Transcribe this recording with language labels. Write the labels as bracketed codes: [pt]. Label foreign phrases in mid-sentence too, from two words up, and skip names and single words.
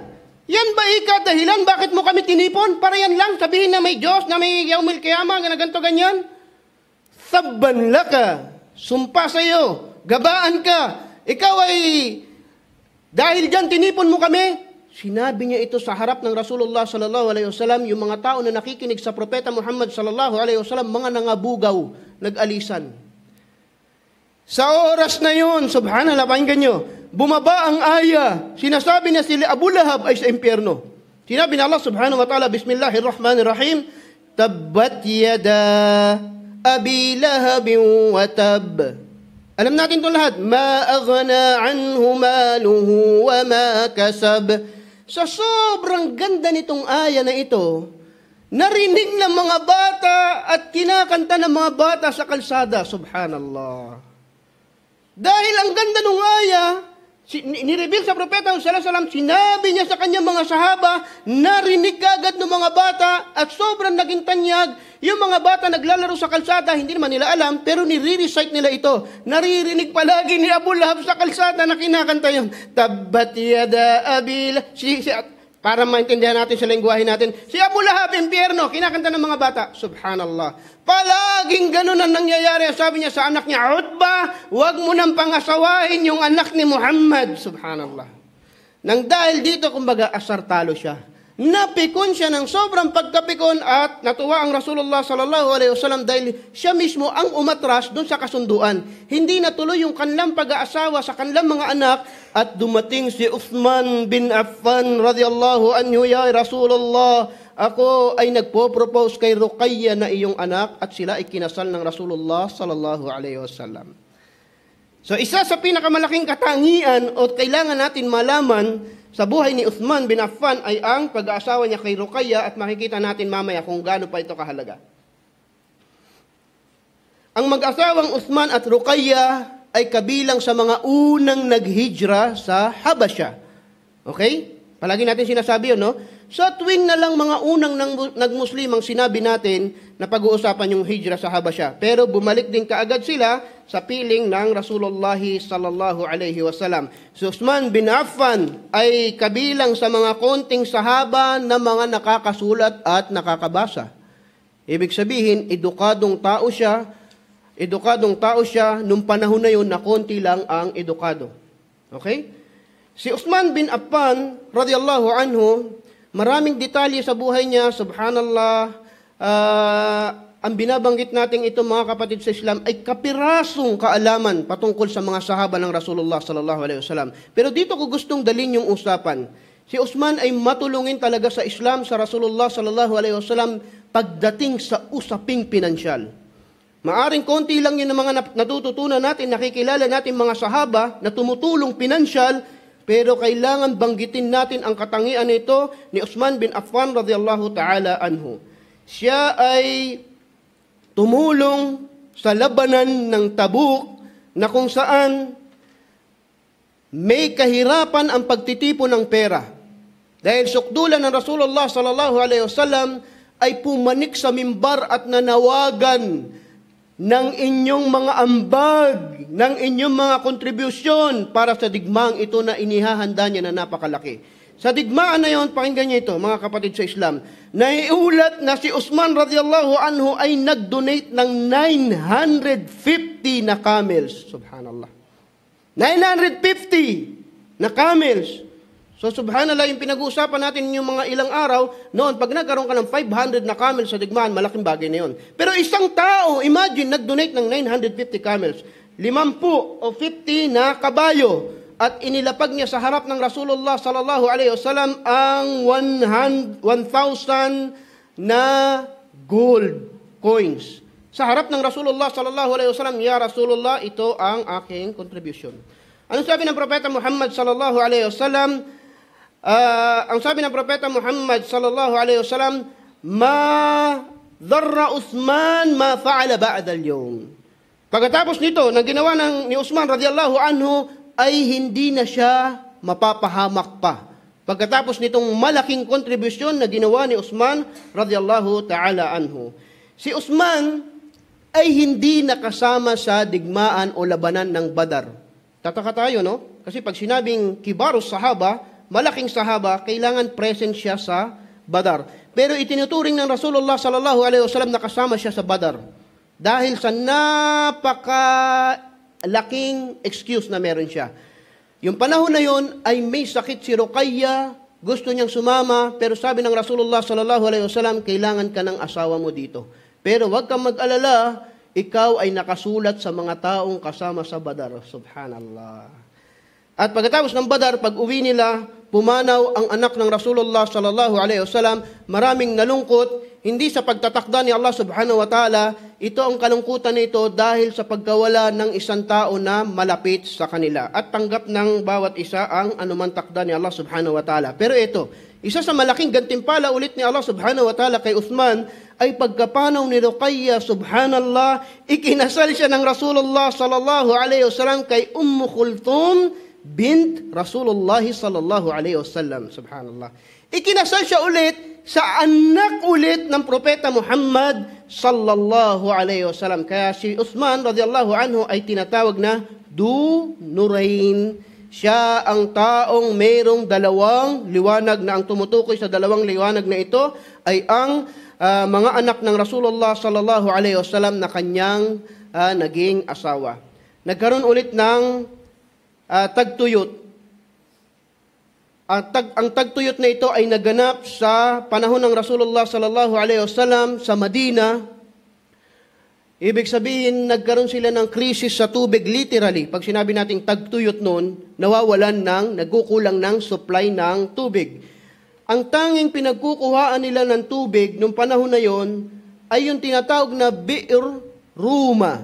[tl] Yan ba dahilan? Bakit mo kami tinipon? Para yan lang, sabihin na may Diyos, na may [ar] يوم القيامة, [tl] ganito ganyan. [ar] تبا لك, [tl] sumpa sa iyo, gabaan ka. Ikaw ay, dahil dyan tinipon mo kami. Sinabi niya ito sa harap ng Rasulullah [ar] صلى الله عليه وسلم, [tl] yung mga tao na nakikinig sa propeta Muhammad [ar] صلى الله عليه وسلم, [tl] mga nangabugaw, nag-alisan. Sa oras na yun, subhanallah, pakinggan nyo, bumaba ang aya. Sinasabi na sila Abu Lahab ay sa impyerno. Sinabi na [ar] الله سبحانه وتعالى بسم الله الرحمن الرحيم تبت يدا أبي لهب وتب. [tl] Alam natin ito lahat. [ar] ما أغنى عنه ماله وما كسب. [tl] Sa sobrang ganda nitong aya na ito, narinig ng mga bata at kinakanta ng mga bata sa kalsada. Subhanallah. Dahil ang ganda ng aya, nireveal sa propeta [ar] صلى الله عليه وسلم, [tl] sinabi niya sa kanyang mga sahaba, narinig agad ng mga bata at sobrang naging tanyag. Yung mga bata naglalaro sa kalsada, hindi naman nila alam, pero nire-recite nila ito. Naririnig palagi ni Abu Lahab sa kalsada na kinakanta yun. [ar] تبت يدا أبي لهب. [tl] Para maintindihan natin sa lengguwahe natin, si Abu Lahab, impyerno, kinakanta ng mga bata. Subhanallah. Palaging ganun ang nangyayari. Sabi niya sa anak niya, Utbah, huwag mo nang pangasawahin yung anak ni Muhammad. Subhanallah. Nang dahil dito, kumbaga, asartalo siya. Napikon siya ng sobrang pagkapikon at natuwa ang Rasulullah [ar] صلى الله عليه وسلم [tl] dahil siya mismo ang umatras doon sa kasunduan. Hindi natuloy yung kanilang pag-aasawa sa kanilang mga anak at dumating si Uthman bin Affan [ar] رضي الله عنه يا رسول الله, [tl] ako ay nagpo-propose kay Ruqayya na iyong anak at sila ay kinasal ng Rasulullah [ar] صلى الله عليه وسلم. [tl] So isa sa pinakamalaking katangian o kailangan natin malaman sa buhay ni Uthman bin Affan ay ang pag-aasawa niya kay Ruqayya at makikita natin mamaya kung gaano pa ito kahalaga. Ang mag-asawang Uthman at Ruqayya ay kabilang sa mga unang naghijra sa Habasha. Okay? Palagi natin sinasabi yun, no? Sa tuwing na lang mga unang nag-Muslim ang sinabi natin na pag-uusapan yung hijra sa Habasha. Pero bumalik din kaagad sila sa piling ng Rasulullah [ar] صلى الله عليه وسلم. [tl] Si Uthman bin Affan ay kabilang sa mga konting sahaba na mga nakakasulat at nakakabasa. Ibig sabihin, edukadong tao siya nung panahon na yun na konti lang ang edukado. Okay? Si Uthman bin Affan [ar] رضي الله عنه, [tl] maraming detalye sa buhay niya, subhanallah. Ang binabanggit natin ito mga kapatid sa Islam ay kapirasong kaalaman patungkol sa mga sahaba ng Rasulullah [ar] صلى الله عليه وسلم. [tl] Pero dito ko gustong dalhin yung usapan. Si Uthman ay matulungin talaga sa Islam, sa Rasulullah [ar] صلى الله عليه وسلم. [tl] pagdating sa usaping pinansyal. Maaring konti lang yun ang mga natututunan natin, nakikilala natin mga sahaba na tumutulong pinansyal, pero kailangan banggitin natin ang katangian nito ni Uthman bin Affan [ar] رضي الله تعالى عنه. [tl] Siya ay tumulong sa labanan ng Tabuk na kung saan may kahirapan ang pagtitipon ng pera. Dahil sukdulan ng Rasulullah [ar] صلى الله عليه وسلم [tl] ay pumanik sa mimbar at nanawagan ng inyong mga ambag, ng inyong mga kontribusyon para sa digmaang ito na inihahanda niya na napakalaki. Sa digmaan na yon, pakinggan niyo ito, mga kapatid sa Islam, naiulat na si Uthman [ar] رضي الله عنه [tl] ay nag-donate ng 950 na camels. Subhanallah. 950 na camels. So subhanallah, yung pinag-uusapan natin yung mga ilang araw, noon pag nagkaroon ka ng 500 na camels sa digmaan, malaking bagay na yun. Pero isang tao, imagine, nag-donate ng 950 camels, 50 o 50 na kabayo, at inilapag niya sa harap ng Rasulullah [ar] صلى الله عليه وسلم [tl] ang 1,000 na [en] gold coins. [tl] Sa harap ng Rasulullah [ar] صلى الله عليه وسلم يا رسول الله, [tl] ito ang aking contribution. Ano sabi ng Propeta Muhammad [ar] صلى الله عليه وسلم? [tl] Ang sabi ng Propeta [ar] Muhammad صلى الله عليه وسلم, ما ضر عثمان ما فعل بعد اليوم. [tl] Pagkatapos nito, na ginawa ni Uthman [ar] رضي الله عنه, [tl] ay hindi na siya mapapahamak pa. Pagkatapos nitong malaking kontribusyon na ginawa ni Uthman [ar] رضي الله تعالى عنه. [tl] Si Uthman ay hindi nakasama sa digmaan o labanan ng Badar. Tataka tayo, no? Kasi pag sinabing [ar] كبار الصحابة, [tl] malaking sahaba, kailangan present siya sa Badar. Pero itinuturing ng Rasulullah [ar] صلى الله عليه وسلم [tl] na kasama siya sa Badar. Dahil sa napakalaking excuse na meron siya. Yung panahon na yon ay may sakit si Ruqayya, gusto niyang sumama, pero sabi ng Rasulullah [ar] صلى الله عليه وسلم, [tl] kailangan ka ng asawa mo dito. Pero wag kang mag-alala, ikaw ay nakasulat sa mga taong kasama sa Badar. Subhanallah. At pagkatapos ng Badar, pag uwi nila, pumanaw ang anak ng Rasulullah [ar] صلى الله عليه وسلم, [tl] maraming nalungkot, hindi sa pagtatakda ni Allah [ar] سبحانه وتعالى, [tl] ito ang kalungkutan nito dahil sa pagkawala ng isang tao na malapit sa kanila. At tanggap ng bawat isa ang anumang takda ni Allah [ar] سبحانه وتعالى. [tl] Pero ito, isa sa malaking gantimpala ulit ni Allah [ar] سبحانه وتعالى [tl] kay Uthman, ay pagkapanaw ni Ruqayya, subhanallah, ikinasal siya ng Rasulullah [ar] صلى الله عليه وسلم [tl] kay Kulthum bint Rasulullah [ar] صلى الله عليه وسلم. [tl] Subhanallah. Ikinasal siya ulit sa anak ulit ng Propeta Muhammad [ar] صلى الله عليه وسلم. [tl] Kaya si Uthman [ar] رضي الله عنه [tl] ay tinatawag na Du Nurain. Siya ang taong mayroong dalawang liwanag, na ang tumutukoy sa dalawang liwanag na ito ay ang mga anak ng Rasulullah [ar] صلى الله عليه وسلم [tl] na kanyang naging asawa. Nagkaroon ulit ng tagtuyot. Ang tagtuyot na ito ay naganap sa panahon ng Rasulullah [ar] صلى الله عليه وسلم [tl] sa Madina. Ibig sabihin, nagkaroon sila ng krisis sa tubig, literally. Pag sinabi nating tagtuyot noon, nagkukulang ng supply ng tubig. Ang tanging pinagkukuhaan nila ng tubig nung panahon na yon ay yung tinatawag na Bi'r Ruma.